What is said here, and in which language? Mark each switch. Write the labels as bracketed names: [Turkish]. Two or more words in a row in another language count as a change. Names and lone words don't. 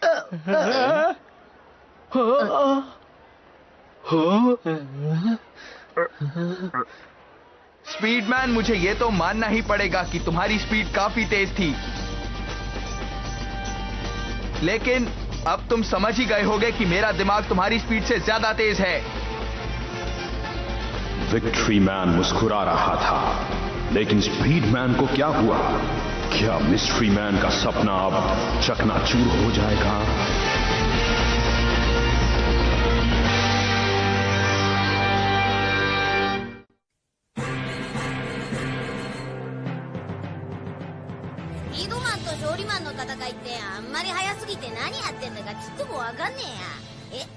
[Hindi] स्पीडमैन, मुझे ये तो मानना ही पड़ेगा कि तुम्हारी स्पीड काफी तेज थी, लेकिन अब तुम समझ ही गए होगे कि मेरा दिमाग तुम्हारी स्पीड से ज्यादा तेज है। विक्ट्री मैन मुस्कुरा रहा था, लेकिन स्पीडमैन को क्या हुआ? क्या मिस्ट्री मैन का सपना अब चकनाचूर हो जाएगा? [Japanese] スピードマンと勝利マンの戦いってあんまり速すぎて何やってんだかちっともわかんねえや。